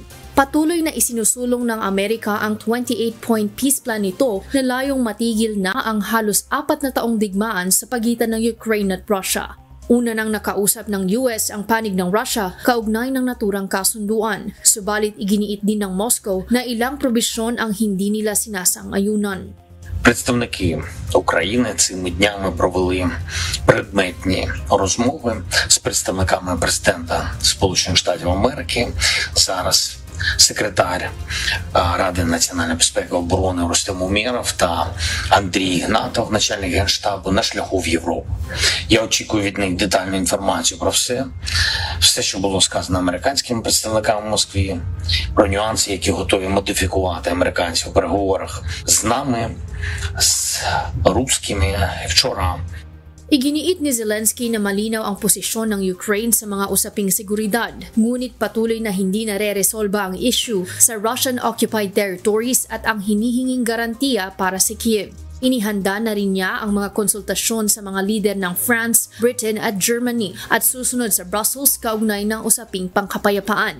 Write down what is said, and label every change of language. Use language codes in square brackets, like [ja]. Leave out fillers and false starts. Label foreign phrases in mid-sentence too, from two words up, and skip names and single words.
[tl] Patuloy na isinusulong ng Amerika ang 28-point [en] peace plan [tl] nito na layong matigil na ang halos 4 na taong digmaan sa pagitan ng Ukraine at Russia. Una nang nakausap ng US ang panig ng Russia kaugnay ng naturang kasunduan, subalit iginiit din ng Moscow na ilang probisyon ang hindi nila sinasang-ayunan. [uk] Представники України цими днями провели предметні розмови з представниками президента Сполучених Штатів Америки. Зараз секретар Ради національної безпеки і оборони Рустем Умєров та Андрій Ігнатов, начальник Генштабу, на шляху в Європу. Я очікую від них детальну інформацію про все, що було сказано американськими представниками в Москві, про нюанси, які готові модифікувати американці у переговорах з нами, з русскими. Вчора [tl] Iginiit ni Zelensky na malinaw ang posisyon ng Ukraine sa mga usaping seguridad, ngunit patuloy na hindi nare-resolba ang issue sa [en] Russian-occupied territories [tl] at ang hinihinging garantiya para sa Kiev. Inihanda na rin niya ang mga konsultasyon sa mga lider ng France, Britain at Germany at susunod sa Brussels kaugnay ng usaping pangkapayapaan.